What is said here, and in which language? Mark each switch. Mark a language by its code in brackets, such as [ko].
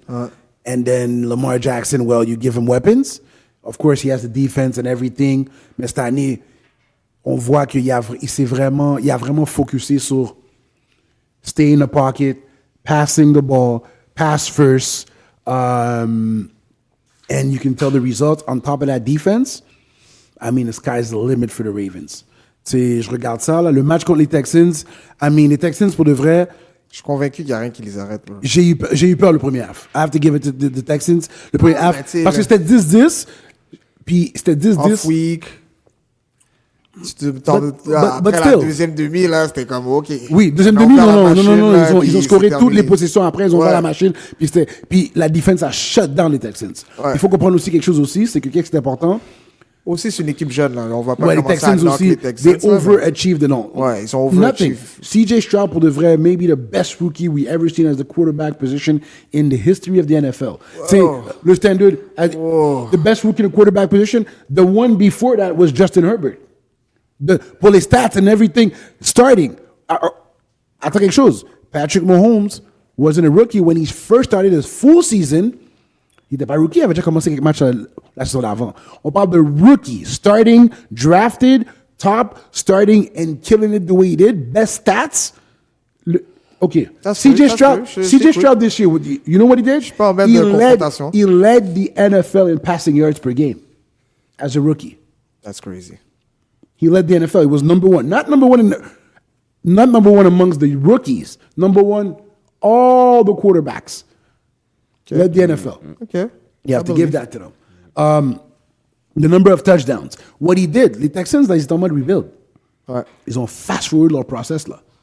[en] And then Lamar Jackson, well, you give him weapons. Of course, he has the defense and everything. [fr] Mais cette année, on voit qu'il a vraiment focusé sur [en] stay in the pocket, passing the ball, pass first. And you can tell the results. On top of that defense, I mean, the sky's the limit for the Ravens. [fr] Je regarde ça, là, le match contre les Texans. Les Texans, pour de vrai... Je suis convaincu qu'il n'y a rien qui les arrête. Là. J'ai eu peur le premier half. [en] I have to give it to the Texans. [fr] Le premier half, parce que c'était 10-10, puis c'était 10-10. [en] Off-week. [fr] Après la deuxième demi, là, c'était comme OK. Oui, deuxième demi, non. Ils ont scoré toutes les possessions après, ils ont fait la machine. Puis la défense a shut down les Texans. Ouais. Il faut comprendre aussi quelque chose aussi, c'est que qu'est-ce qui est important. Aussi, c'est une équipe jeune, là. On va pas les Texans aussi, les Texans, [en] they overachieved, [fr] non. Ouais, ils ont overachieved. [en] CJ Stroud, [fr] pour de vrai, [en] maybe the best rookie we ever seen as the quarterback position in the history of the NFL. Le standard, the best rookie in the quarterback position, the one before that was Justin Herbert. Pour les stats and everything, starting. Attends quelque chose. Patrick Mahomes wasn't a rookie when he first started his full season. [fr] Il n'était pas rookie, il avait déjà commencé quelques matchs la saison d'avant. On parle de [en] rookie, starting, drafted, top, starting, and killing it the way he did. Best stats. Okay. CJ Stroud this year, you know what he did? He led the NFL in passing yards per game as a rookie. That's crazy. He led the NFL. He was number one. Not number one amongst the rookies. Number one, all the quarterbacks. Led the NFL. Okay. You have to give that to them. The number of touchdowns. What he did, [fr] les Texans, là, ils étaient en mode rebuild. Ouais. Ils ont fast-forward leur process, là.